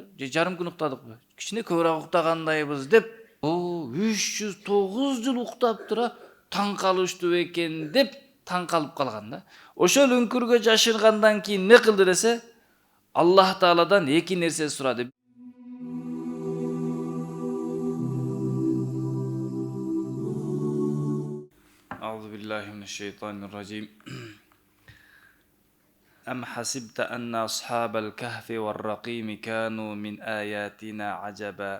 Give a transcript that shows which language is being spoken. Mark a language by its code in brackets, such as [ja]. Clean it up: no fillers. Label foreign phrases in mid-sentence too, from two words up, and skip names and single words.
[ky] Же жарым күн уктадыкпы? Кичине көбүрөөк уктагандайбыз деп. 309 жыл уктап тура таң калыштуу экен деп таң калып калган да. Ошол үңкүргө жашыргандан кийин не кылды десе, Аллах Тааладан эки нерсе сурады. [ar] أعوذ بالله من الشيطان الرجيم. أم حسبت أن أصحاب الكهف والرقيم كانوا من آياتنا عجبا